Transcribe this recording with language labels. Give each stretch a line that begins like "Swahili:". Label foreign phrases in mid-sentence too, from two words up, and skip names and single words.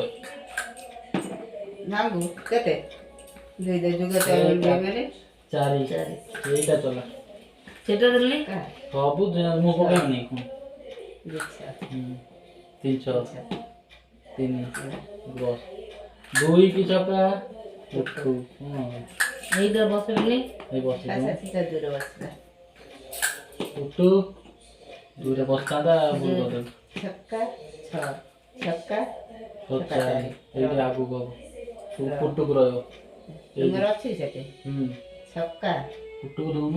Odia: ନାଙ୍ଗୁ କେତେ ଦୁଇ ଦୁଇ ଯୁଗ ମାନେ ଚାରି ଚାରି ଏଇଟା ଚଲା ସେଟା ଦେଲି ସବୁ ମୁଁ ପକାଇବିନି ତିନି ଛଅ ତିନି ବସ ଦୁଇ କି ଛକା
Bangla: এইটা বসেলি এই বসে
Odia: ଦୂର ବସିଲା ଉଠୁ ଦୁଇଟା ବସିଥାନ୍ତା ଭୁଲ କରିଦେବି ଛକା ଛଅ ଛକା ଚାରି ଏଇଠି ଆଗକୁ ହବ ପୁଟୁକୁ ରହିବ ତୁମର ଅଛି ସେଠି ଛକା ପୁଟୁକୁ ଦଉନୁ